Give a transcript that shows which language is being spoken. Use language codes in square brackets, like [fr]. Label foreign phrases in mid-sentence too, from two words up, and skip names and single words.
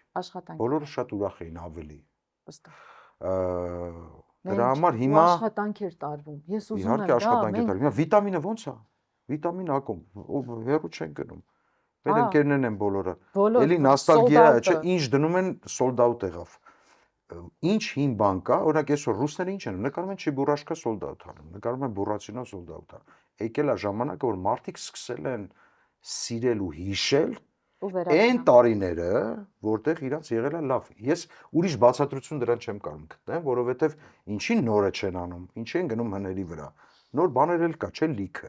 [hy] Աշխատանք։ Բոլորը շատ ուրախ էին ավելի։ Վստահ։ Դրա համար հիմա աշխատանք էր տարվում։ Ես ուզում եմ իհարկե դա, աշխատանք է տարվում։ Հիմա վիտամինը ո՞նց է։ Վիտամին ակում, հեռու չեն գնում։ Մեր ընկերներն են բոլորը։ Էլի նոստալգիա է, չէ, ինչ դնում են [en] sold out [hy] եղավ։ Ինչ հին բան կա, օրինակ այսօր ռուսները ինչ են, նկարում են Չիբուրաշկա [en] sold out [hy] անում, նկարում են Բուրացինո [en] sold out [hy] անում։ Եկել է ժամանակը, որ մարդիկ սկսել են սիրել ու հիշել այն տարիները, որտեղ իրանց եղել է լավ։ Ես ուրիշ բացատրություն դրան չեմ կարող գտնել, որովհետև ինչին նորը չեն անում, ինչի են գնում հների վրա։ Նոր բաներ էլ կա, չէ՞ լիքը։